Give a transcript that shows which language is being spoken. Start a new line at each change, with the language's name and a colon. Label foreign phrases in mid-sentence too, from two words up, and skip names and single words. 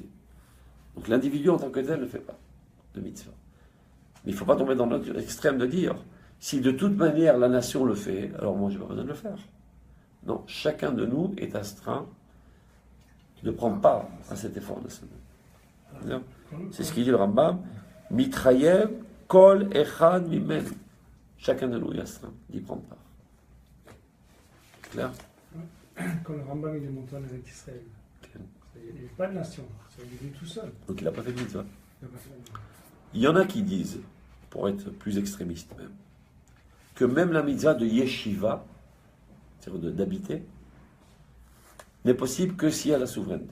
French: Donc l'individu en tant que tel ne fait pas de mitzvah. Mais il ne faut pas tomber dans l'autre extrême de dire, si de toute manière la nation le fait, alors moi je n'ai pas besoin de le faire. Non, chacun de nous est astreint de prendre part à cet effort national. C'est ce qu'il dit le Rambam,
Hebrew: מתחייב כל אחד ממנו.
French: Chacun de nous est astreint d'y prendre part. Clair? Quand le Rambam il est monté en Eretz Israël, il n'y avait pas de nation, il est venu tout seul. Donc il n'a pas fait de mitzvah. Il n'a pas fait la mitzvah. Il y en a qui disent, pour être plus extrémiste même, que même la mitzvah de yeshiva, c'est-à-dire d'habiter, n'est possible que s'il y a la souveraineté.